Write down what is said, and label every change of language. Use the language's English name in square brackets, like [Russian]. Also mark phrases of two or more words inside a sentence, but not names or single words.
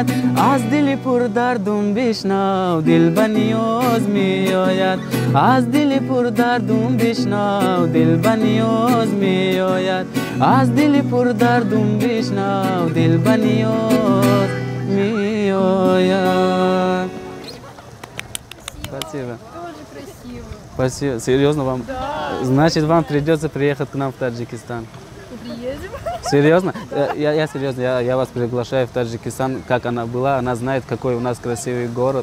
[Tajik] Аз дили пурдардум бишнав, дил ба ниёз меояд. Аз дили пурдардум бишнав, дил ба ниёз меояд. Аз дили пурдардум бишнав, дил ба ниёз меояд. [Russian] Спасибо. Тоже красиво. Спасибо. Серьезно вам? Да. Значит, вам придется приехать к нам в Таджикистан. Приедем. Серьезно? Я серьезно, я вас приглашаю в Таджикистан. Как она была, она знает, какой у нас красивый город.